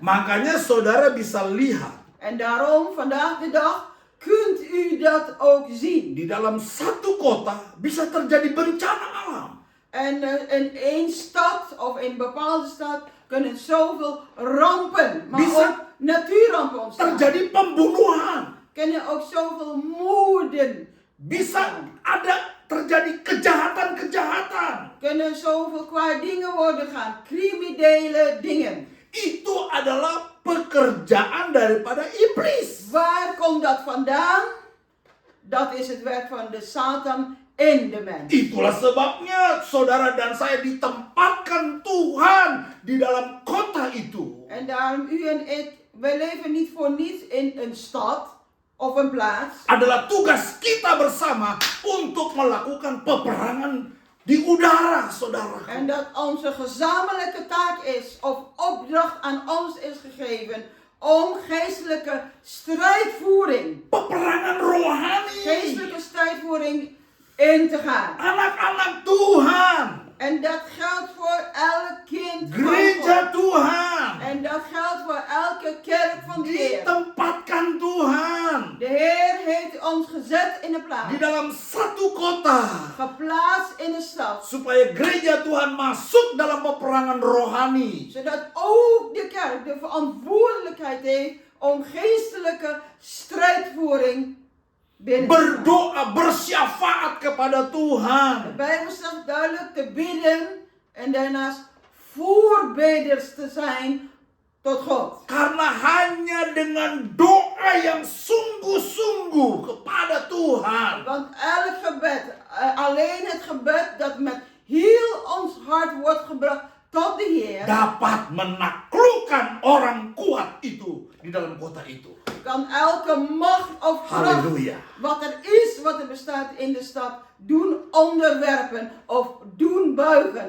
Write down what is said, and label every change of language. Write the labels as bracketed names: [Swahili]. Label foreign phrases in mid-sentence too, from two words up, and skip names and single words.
[Indonesian] Makanya saudara bisa lihat [Dutch] En daarom, vandaag de dag, kunt u dat ook zien. [Indonesian] di dalam satu kota bisa terjadi bencana alam. [Dutch] En in één stad of in een bepaalde stad kunnen zoveel rampen, maar [Indonesian] Bisa [Dutch] ook natuurrampen ontstaan. [Indonesian] Terjadi pembunuhan. [Dutch] Kunnen ook zoveel moorden. [Indonesian] Bisa ada terjadi kejahatan-kejahatan. [Dutch] Kunnen zoveel kwaad dingen worden gaan. Criminele dingen. [Indonesian] Itu adalah pekerjaan daripada iblis. [Dutch] Waar komt dat vandaan? Dat is het werk van de Satan in de mens. [Indonesian] Itulah sebabnya saudara dan saya ditempatkan Tuhan di dalam kota itu. [Dutch] En daarom u en ik, wij leven niet voor niets in een stad of een plaats. [Indonesian] Adalah tugas kita bersama untuk melakukan peperangan di udara, saudara. [Dutch] En dat onze gezamenlijke taak is, of opdracht aan ons is gegeven, om geestelijke strijdvoering, [Indonesian] Peperangan rohani. [Dutch] geestelijke strijdvoering in te gaan. [Indonesian] Anak-anak Tuhan. [Dutch] En dat geldt voor elk kind van [Indonesian] Gereja [Dutch] God. [Indonesian] Tuhan. [Dutch] En dat geldt voor elke kerk van de Heer. [Indonesian] Ditempatkan Tuhan [Dutch] De Heer heeft ons gezet in een [Indonesian] di [Dutch] plaats, [Indonesian] dalam satu kota [Dutch] geplaatst in een stad, [Indonesian] supaya gereja Tuhan masuk dalam peperangan rohani. [Dutch] zodat ook de kerk de verantwoordelijkheid heeft om geestelijke strijdvoering binnen te gaan. [Indonesian] Berdoa, bersyafaat kepada [Dutch] De [Indonesian] Tuhan. [Dutch] Bijbel zegt duidelijk te bidden en daarnaast voorbeders te zijn tot God. [Indonesian] Karena hanya dengan doa yang sungguh-sungguh kepada Tuhan, [Dutch] Want elk gebed, alleen het gebed dat met heel ons hart wordt gebracht tot de Heer, [Indonesian] dapat menaklukkan orang kuat itu di dalam kota itu. [Dutch] kan elke macht of kracht Halleluja. wat er is, wat er bestaat in de stad, doen onderwerpen of doen buigen.